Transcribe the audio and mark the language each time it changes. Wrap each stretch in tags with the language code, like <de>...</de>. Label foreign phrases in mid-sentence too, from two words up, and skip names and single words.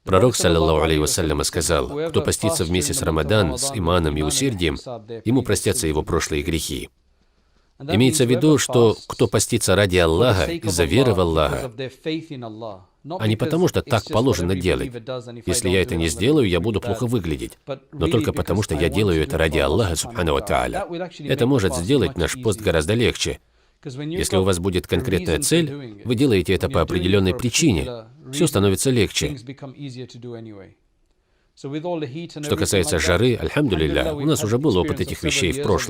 <ru>Пророк,</ru> <ar>صلى الله عليه وسلم,</ar> <ru>сказал: кто постится в месяц Рамадан с иманом и усердием, ему простятся его прошлые грехи. Имеется в виду, что кто постится ради Аллаха, из-за веры в Аллаха, а не потому, что так положено делать. Если я это не сделаю, я буду плохо выглядеть. Но только потому, что я делаю это ради Аллаха,</ru> <ar>سبحانه وتعالى.</ar> <ru>Это может сделать наш пост гораздо легче. Если у вас будет конкретная цель, вы делаете это по определенной причине, все становится легче. Что касается жары, альхамдулилля, у нас уже был опыт этих вещей в прошлом.</ru>